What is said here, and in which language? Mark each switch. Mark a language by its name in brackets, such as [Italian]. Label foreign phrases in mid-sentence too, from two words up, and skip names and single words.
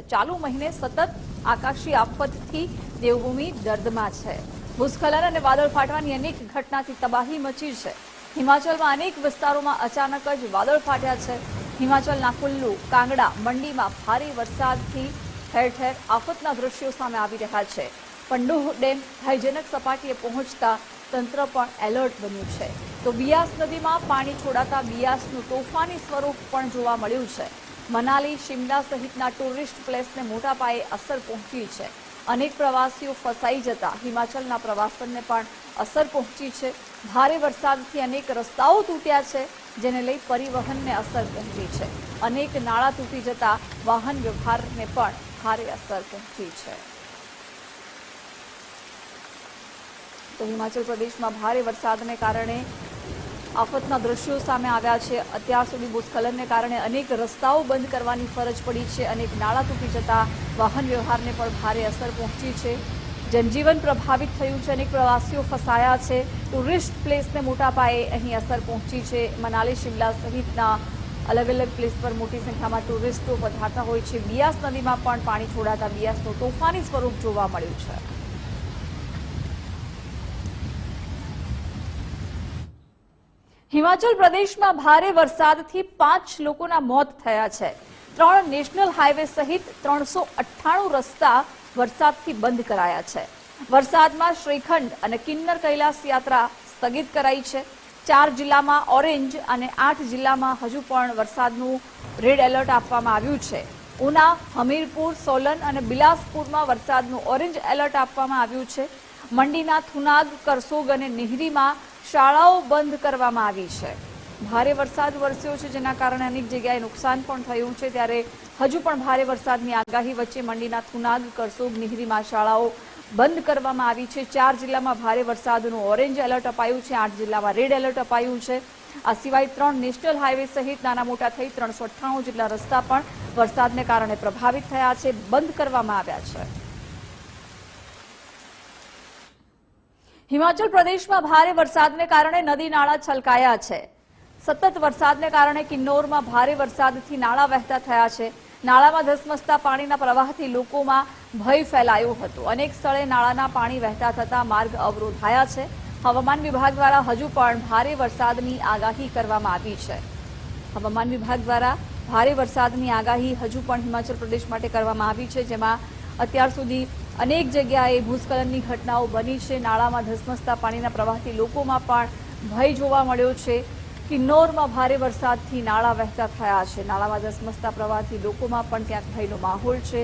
[Gujarati] ચાલુ મહિને સતત આકાશી આફતથી દેવભૂમિ દર્દમાં છે। ભૂસ્ખલન અને વાદળ ફાટવાની અનેક ઘટનાથી તબાહી મચી છે। હિમાચલમાં અનેક વિસ્તારોમાં અચાનક જ વાદળ ફાટ્યા છે। હિમાચલના કુલ્લુ, કાંગડા, મંડીમાં ભારે વરસાદથી ઠેર ઠેર આફતના દ્રશ્યો સામે આવી રહ્યા છે। પંડોહ ડેમ ભયજનક સપાટીએ પહોંચતા તંત્ર પણ એલર્ટ બન્યું છે। તો બિયાસ નદી મેં પાની છોડાતા બિયાસનું તોફાની સ્વરૂપ પણ જોવા મળ્યું છે। મનાલી, શિમલા સહિતના ટૂરિસ્ટ પ્લેસને મોટા પાયે અસર પહોંચી છે। અનેક પ્રવાસીઓ ફસાઈ જતા હિમાચલના પ્રવાસનને પણ અસર પહોંચી છે। ભારે વરસાદથી અનેક રસ્તાઓ તૂટ્યા છે, જેને લઈ પરિવહનને અસર પહોંચી છે। અનેક નાળા તૂટી જતા વાહન વ્યવહારને પણ ભારે અસર પહોંચી છે। તો હિમાચલ પ્રદેશ મેં ભારે વરસાદને કારણે આફતના દૃશ્યો સામે આવ્યા છે। અત્યાર સુધી ભૂસ્ખલનને કારણે અનેક રસ્તાઓ બંધ કરવાની ફરજ પડી છે। અનેક નાળા તૂટી જતા વાહન વ્યવહારને પણ ભારે અસર પહોંચી છે। જનજીવન પ્રભાવિત થયું છે। અનેક પ્રવાસીઓ ફસાયા છે। ટૂરિસ્ટ પ્લેસને મોટા પાયે અહીં અસર પહોંચી છે। મનાલી, શિમલા સહિતના અલગ અલગ પ્લેસ પર મોટી સંખ્યા મેં ટૂરિસ્ટો પધારતા હોય છે। બિયાસ નદી મેં પણ પાણી છોડાતા બિયાસનું તોફાની સ્વરૂપ જોવા મળ્યું છે। હિમાચલ પ્રદેશ મેં ભારે વરસાદથી 5 લોકોના મોત થયા છે। 3 નેશનલ હાઈવે સહિત 398 રસ્તા વરસાદથી બંધ કરાયા છે। વરસાદમાં શ્રીખંડ અને કિન્નર કૈલાસ યાત્રા સ્થગિત કરાઈ છે। 4 જિલ્લામાં ઓરેન્જ અને 8 જિલ્લામાં હજુ પણ વરસાદનું રેડ એલર્ટ આપવામાં આવ્યું છે। ઉના, હમીરપુર, સોલન અને બિલાસપુરમાં વરસાદનું ઓરેન્જ એલર્ટ આપવામાં આવ્યું છે। મંડીના થુનાગ, કરસોગ અને નિહરીમાં શાળાઓ બંધ કરવામાં આવી છે। ભારે વરસાદ વરસ્યો છે, જેના કારણે અનેક જગ્યાએ નુકસાન પણ થયું છે। ત્યારે હજુ પણ ભારે વરસાદની આગાહી વચ્ચે મંડીના થુનાગ, કરસોગ, નિહરીમાં શાળાઓ બંધ કરવામાં આવી છે। 4 જિલ્લામાં ભારે વરસાદનું ઓરેન્જ એલર્ટ અપાયું છે। 8 જિલ્લામાં રેડ એલર્ટ અપાયું છે। આ સિવાય 3 નેશનલ હાઈવે સહિત નાના મોટા થઈ 398 જેટલા રસ્તા પણ વરસાદને કારણે પ્રભાવિત થયા છે, બંધ કરવામાં આવ્યા છે। હિમાચલ પ્રદેશ મેં ભારે વરસાદને કારણે નદી નાળા છલકાયા છે। સતત વરસાદને કારણે કિન્નૌરમાં ભારે વરસાદથી નાળા વહેતા થયા છે। નાળામાં ધસમસતા પાણીના પ્રવાહથી લોકોમાં ભય ફેલાયો હતો। અનેક સ્થળે નાળાના પાણી વહેતા થતા માર્ગ અવરોધાયા છે। હવામાન વિભાગ દ્વારા હજુ પણ ભારે વરસાદની આગાહી કરવામાં આવી છે। હવામાન વિભાગ દ્વારા ભારે વરસાદની આગાહી હજુ પણ હિમાચલ પ્રદેશ માટે કરવામાં આવી છે, જેમાં અત્યાર સુધી અનેક જગ્યાએ ભૂસ્ખલનની ઘટનાઓ બની છે। નાળામાં ધસમસતા પાણીના પ્રવાહથી લોકોમાં પણ ભય જોવા મળ્યો છે। કિન્નૌરમાં ભારે વરસાદથી નાળા વહેતા થયા છે। નાળામાં ધસમસતા પ્રવાહથી લોકોમાં પણ ક્યાંક ભયનો માહોલ છે।